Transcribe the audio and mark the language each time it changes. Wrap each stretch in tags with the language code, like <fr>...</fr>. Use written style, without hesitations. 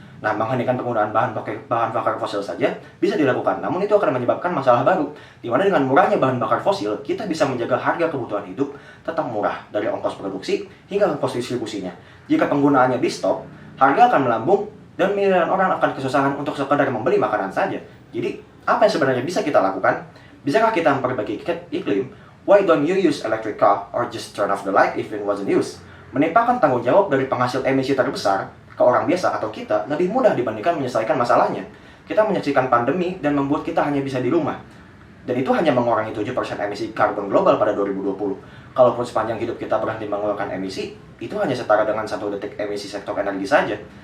<id>Nah, menghentikan penggunaan bahan bakar fosil saja bisa dilakukan, namun itu akan menyebabkan masalah baru, di mana dengan murahnya bahan bakar fosil, kita bisa menjaga harga kebutuhan hidup tetap murah, dari ongkos produksi hingga ongkos distribusinya. Jika penggunaannya di stop, harga akan melambung dan miliaran orang akan kesusahan untuk sekedar membeli makanan saja. Jadi, apa yang sebenarnya bisa kita lakukan? Bisakah kita memperbaiki iklim?</id> <en>Why don't you use electric car or just turn off the light if it wasn't used?</en> <id>Menimpakan tanggung jawab dari penghasil emisi terbesar ke orang biasa atau kita lebih mudah dibandingkan menyelesaikan masalahnya. Kita menyaksikan pandemi dan membuat kita hanya bisa di rumah. Dan itu hanya mengurangi 7% emisi karbon global pada 2020. Kalaupun sepanjang hidup kita berhenti mengeluarkan emisi, itu hanya setara dengan 1 detik emisi sektor energi saja.</id>